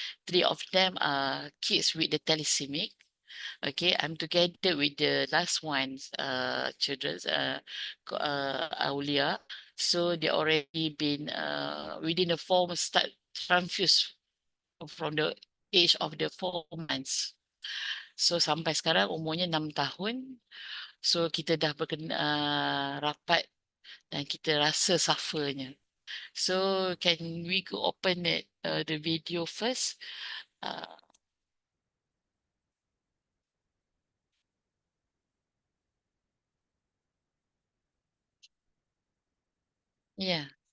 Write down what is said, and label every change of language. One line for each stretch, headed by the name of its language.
English: 3 of them are kids with the thalassemia. Okay, I'm together with the last one's children, Aulia. So they already been within the 4 months start transfused from the age of the 4 months.
Malay: So sampai sekarang umurnya 6 tahun. So kita dah rapat dan kita rasa suffernya.
English: So can we go open it, the video first? Yeah.